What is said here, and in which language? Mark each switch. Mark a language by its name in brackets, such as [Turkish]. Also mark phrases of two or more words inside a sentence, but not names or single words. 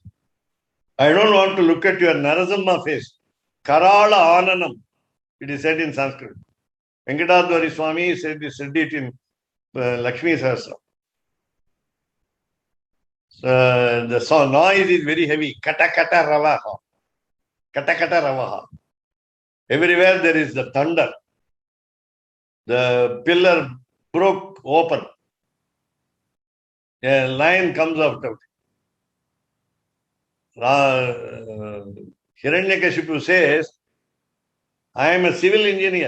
[English] I don't want to look at your Narasimha face. [Sanskrit] Karala Ananam. [English] It is said in Sanskrit. Venkatadwari Swami said it in Lakshmi Sahasra. The sound noise is very heavy. [Sanskrit] Kata kata ravaha. Kata kata ravaha. [English] Everywhere there is the thunder. The pillar broke open. A lion comes out of it. Hiranyakashipu says, I am a civil engineer.